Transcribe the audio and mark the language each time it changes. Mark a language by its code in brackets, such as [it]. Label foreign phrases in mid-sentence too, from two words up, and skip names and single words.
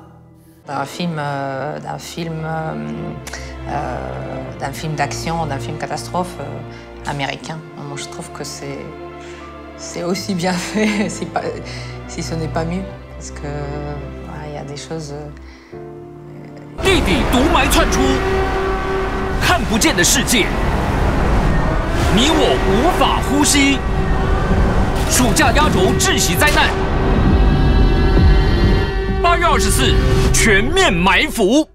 [fr] D'un film d'action, d'un film catastrophe américain. Moi, je trouve que c'est aussi bien fait, si ce n'est pas mieux. Parce que il y a des choses. [zh] 地底毒霾窜出，看不见的世界，你我无法呼吸。暑假压轴窒息灾难，8月24全面埋伏。